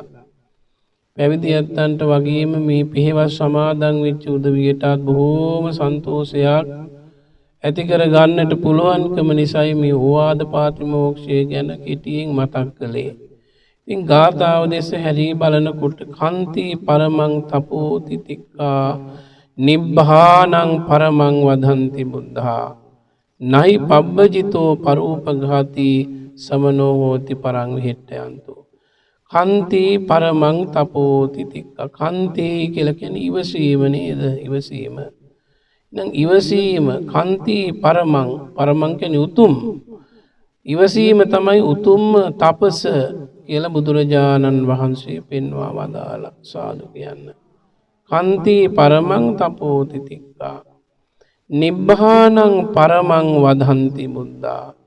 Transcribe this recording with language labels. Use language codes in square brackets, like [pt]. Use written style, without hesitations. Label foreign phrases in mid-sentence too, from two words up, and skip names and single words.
[si] පැවිදි යත්තන්ට වගේම මේ පියවස් සමාදන් වෙච්ච උදවියටත් බොහොම සන්තෝෂයක් ඇති කර ගන්නට පුළුවන්කම නිසායි මේ ඕවාද ප්‍රාතිමෝක්ෂය ගැන කෙටියෙන් මතක් කළේ. ඉතින් ගාථාව දෙස හැරී බලනකොට [pi] කන්ති පරමං තපෝති තික්ඛා නිබ්බානං පරමං වදන්ති බුද්ධා නහි පබ්බජිතෝ පරූපඝාති සමනෝ හෝති පරං විහෙට්ඨයන්තෝ. කන්ති පරමං තපෝති තික්ඛා. [si] කන්ති කියලා කියන්නේ ඉවසීම නේද? ඉවසීම. නම් ඉවසීම [pi] කන්ති පරමං පරමං [si] කියන්නේ උතුම්. ඉවසීම තමයි උතුම්ම තපස කියලා බුදුරජාණන් වහන්සේ පෙන්වා වදාළා. සාදු කියන්න. [pi] කන්ති පරමං තපෝති තික්ඛා නිබ්බානං පරමං වදන්ති බුද්ධා.